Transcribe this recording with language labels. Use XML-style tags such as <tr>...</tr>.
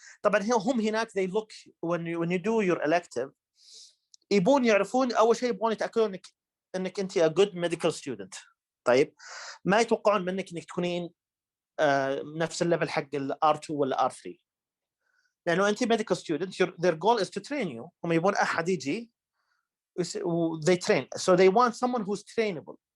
<ar>طبعا هم هناك</ar> <en>they look when you do your elective</en> <ar>يبون يعرفون أول شيء يبون يتأكدون إنك أنت</ar> <en>a good medical student.</en> <ar>طيب ما يتوقعون منك إنك تكونين نفس الليفل حق ال R2 ولا R3 لأنه أنت medical student,</ar> <en>their goal is to train you.</en> <ar>هم يبون أحد يجي</ar> <en>they train, so they want someone who's trainable.</en>